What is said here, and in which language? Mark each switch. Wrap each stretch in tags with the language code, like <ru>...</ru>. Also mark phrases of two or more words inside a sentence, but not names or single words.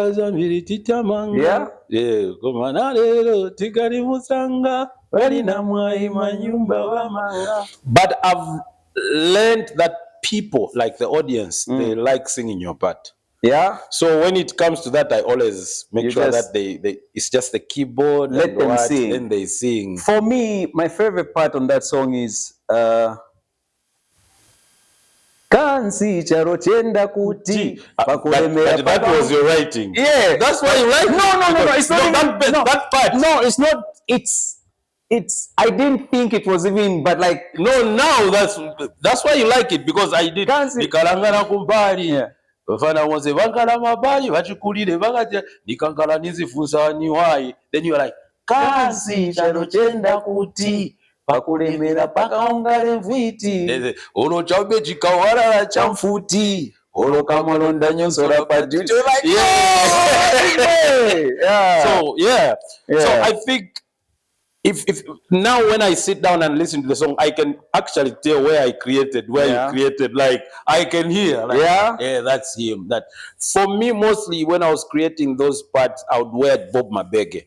<en>But I've learned that people, like the audience, they like singing your part. Yeah. So when it comes to that, I always make You sure just that they it's just the keyboard let and them what, sing. then they sing. For me, my favorite part on that song is</en> <tum>Kansi charo chenda kuti pakulemera</tum> <en>But that was papa. your writing. Yeah, That's why you like no, it. no, no, no. Because- It's not no, even no. that part. No, it's not. It's. I didn't think it was even, but like No, now that's why you like it, because I did.</en> <tum>Kansi. Nikalangana kumbali.</tum> <en>Yeah.</en> <tum>Bafana wose bankala mabali bachikulire bakatya nikangala nizifunza niwai.</tum> <en>Then you are like</en> <tum>Kansi charo chenda kuti pakulemera pakaungale mviti ono chaube chikawalala cha chamfuti olo kamalonda nyonso la pajuti.</tum> <en>Yeah. So yeah. Yeah. So I think if now when I sit down and listen to the song, I can actually tell where I created, where Yeah. you created. Like I can hear. Like, Yeah. that's him. That for me mostly when I was creating those parts, I would wear Bob Mabege.</en>